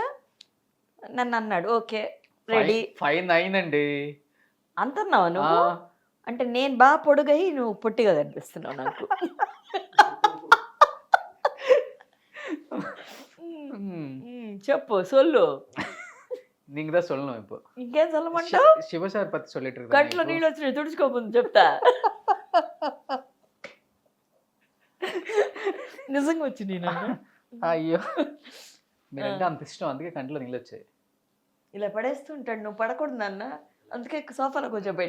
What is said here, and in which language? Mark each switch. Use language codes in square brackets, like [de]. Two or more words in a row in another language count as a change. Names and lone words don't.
[te] నన్ను అన్నాడు. ఓకే రెడీ. 5'9" అండి. అంటున్నావు నువ్వు? అంటే నేను బాగా పొడుగై నువ్వు పొట్టిగా కనిపిస్తున్నావు నాకు. చెప్పు సొల్లు. [ta] நீங்க தான் சொல்லணும். இப்போ [te] ఇంకేం சொல்லమంటావు? [ta] శివ సార్ పத்தி சொல்லிட்டு இருக்காங்க. [te] కంట్లో నీళ్ళు వచ్చినాయి, తుడుచుకోకుండా చెప్తా. నిజంగా వచ్చినాయి నన్ను. అయ్యో, మీరంటే అంత ఇష్టం, అందుకే కంట్లో నీళ్ళు వచ్చాయి. ఇలా పడేస్తుంటాడు. నువ్వు పడకూడదు నాన్న, అందుకే సోఫాలో కూర్చోబెట్టి.